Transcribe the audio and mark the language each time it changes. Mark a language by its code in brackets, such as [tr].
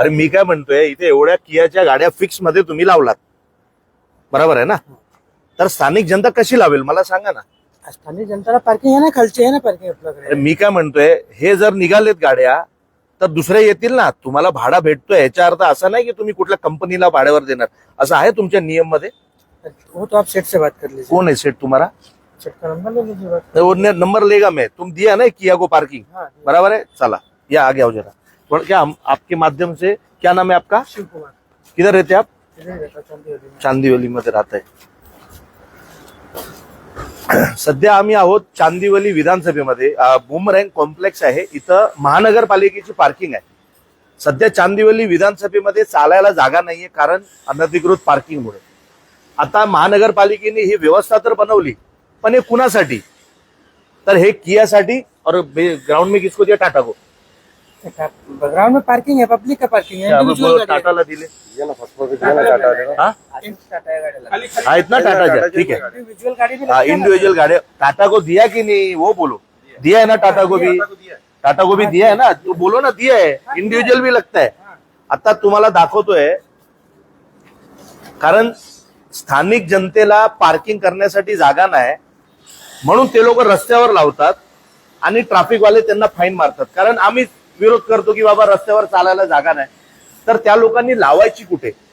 [mr] अरे मी काय म्हणतोय, इथे एवढ्या कियाच्या गाड्या फिक्स मध्ये तुम्ही लावलात, बरोबर आहे ना? तर स्थानिक जनता कशी लावेल मला सांगा ना. स्थानिक जनतेला पार्किंग आहे ना, खालची आहे ना पार्किंग आपल्याकडे. अरे मी काय म्हणतोय, हे जर निघालेत गाड्या तर दुसरे येतील ना. तुम्हाला भाडा भेटतोय याचा अर्थ असा नाही की तुम्ही कुठल्या कंपनीला भाड्यावर देणार, असं आहे तुमच्या नियम मध्ये? [hi] वो तो आप सेट से बात कर लीजिए. कौन है सेठ तुम्हारा? सेट का नंबर ले लीजिए. बात वो नंबर लेगा मैं, तुम दिया ना किया को पार्किंग, हाँ बराबर है. चला या आगे आओ जरा. थोड़ा क्या हम आपके माध्यम से, क्या नाम है आपका? शिव कुमार. किधर रहते आप? इधर रहता चांदीवली में. [mr] चांदिवली मध्ये राहत आहे. सध्या आम्ही आहोत चांदिवली विधानसभेमध्ये. बुमरँग कॉम्प्लेक्स आहे, इथं महानगरपालिकेची पार्किंग आहे. सध्या चांदिवली विधानसभेमध्ये चालायला जागा नाहीये कारण अनधिकृत पार्किंगमुळे. आता महानगरपालिकेने ही व्यवस्था तर बनवली, पण हे कुणासाठी? तर हे कियासाठी. [hi] और ग्राउंड में किसको दिया? टाटा को. ग्राउंड में पार्किंग है, पब्लिक का पार्किंग है. इंडिविजुअल गाड़ी है. [mr] टाटाला दिले टाटा हा? [hi] है गाड़ी. [mr] आहेत ना टाटाच्या? [hi] ठीक है. इंडिविजुअल गाड़ी भी हाँ, लगता है ना. इंडिविजुअल गाड़ी टाटा को दिया कि नहीं वो बोलो. दिया है ना टाटा को भी? टाटा को भी दिया है ना, तो बोलो ना दिया है. इंडिविजुअल भी लगता है. [mr] आता तुम्हाला दाखवतोय, कारण स्थानिक जनतेला पार्किंग करण्यासाठी जागा नाही म्हणून ते लोक रस्त्यावर लावतात आणि ट्रॅफिकवाले त्यांना फाईन मारतात. कारण आम्ही विरोध करतो की बाबा रस्त्यावर चालायला जागा नाही, तर त्या लोकांनी लावायची कुठे?